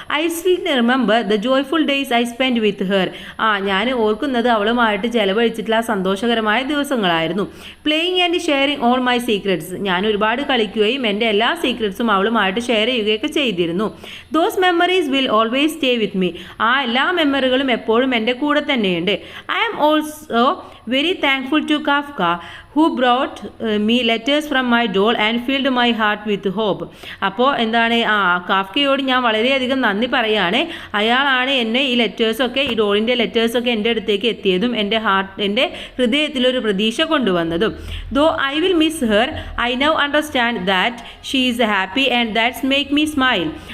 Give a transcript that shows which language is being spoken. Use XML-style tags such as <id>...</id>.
<en>I still remember the joyful days I spend with her.</en> <ml>ഞാൻ ഓർക്കുന്നത് അവളുമായിട്ട് ചെലവഴിച്ചിട്ടുള്ള സന്തോഷകരമായ ദിവസങ്ങളായിരുന്നു.</ml> <en>playing and sharing all my secrets,</en> <ml>ഞാൻ ഒരുപാട് കളിക്കുകയും എൻ്റെ എല്ലാ സീക്രറ്റ്സും അവളുമായിട്ട് ഷെയർ ചെയ്യുകയൊക്കെ ചെയ്തിരുന്നു.</ml> <en>those memories will always stay with me,</en> <ml>ആ എല്ലാ മെമ്മറികളും എപ്പോഴും എൻ്റെ കൂടെ തന്നെയുണ്ട്.</ml> <en>I am also very thankful to Kafka who brought me letters from my doll and filled my heart with hope.</en> <ml>അപ്പോൾ എന്താണ്, കാഫ്കയോട് ഞാൻ വളരെയധികം നന്ദി പറയുകയാണ്. അയാളാണ് എന്നെ ഈ ലെറ്റേഴ്സൊക്കെ, ഈ ഡോളിൻ്റെ ലെറ്റേഴ്സൊക്കെ എൻ്റെ അടുത്തേക്ക് എത്തിയതും എൻ്റെ ഹൃദയത്തിലൊരു പ്രതീക്ഷ കൊണ്ടുവന്നതും.</ml> <en>Though I will miss her, I now understand that she is happy and that's make me smile.</en>